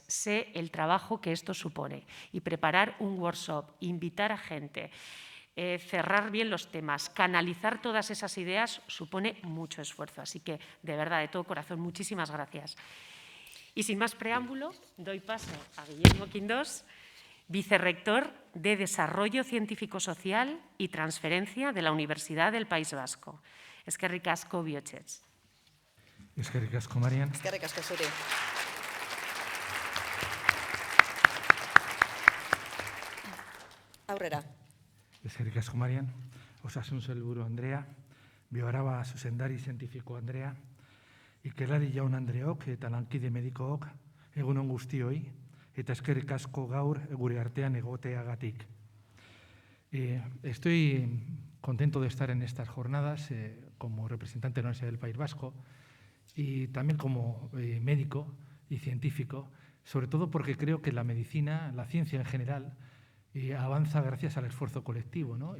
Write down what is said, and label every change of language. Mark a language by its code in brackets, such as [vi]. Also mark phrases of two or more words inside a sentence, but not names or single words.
[es] Sé el trabajo que esto supone y preparar un workshop, invitar a gente, cerrar bien los temas, canalizar todas esas ideas supone mucho esfuerzo. Así que, de verdad, de todo corazón, muchísimas gracias. Y sin más preámbulo, doy paso a Guillermo Quindós, vicerrector de Desarrollo Científico-Social y Transferencia de la Universidad del País Vasco. [eu] Eskerrik asko bihotxez. Eskerrik asko, Marian. Eskerrik asko zuri. Aurrera. Eskerrik asko, Marian. Osasun sailburu Andrea, Bioaraba zuzendari zientifiko Andrea, ikerlari jaun Andreok eta lankide medikook, egun on guztioi, eta eskerrik asko gaur gure artean egoteagatik. [es] Estoy contento de estar en estas jornadas como representante de la Universidad del País Vasco y también como médico y científico, sobre todo porque creo que la medicina, la ciencia en general, avanza gracias al esfuerzo colectivo, ¿no?